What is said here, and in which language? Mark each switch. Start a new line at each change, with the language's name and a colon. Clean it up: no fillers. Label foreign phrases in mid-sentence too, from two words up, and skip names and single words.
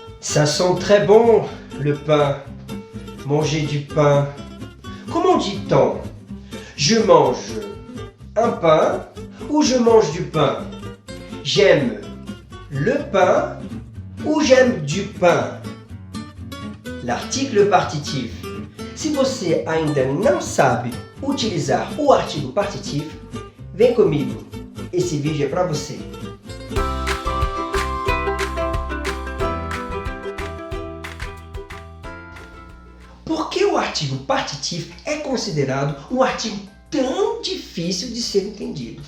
French: Ça sent très bon, le pain. Manger du pain. Comment dit-on? Je mange un pain ou je mange du pain? J'aime le pain ou j'aime du pain? L'article partitif.
Portuguese: Se você ainda não sabe utilizar o artigo partitivo, vem comigo. Esse vídeo é para você. Por que o artigo partitivo é considerado um artigo tão difícil de ser entendido?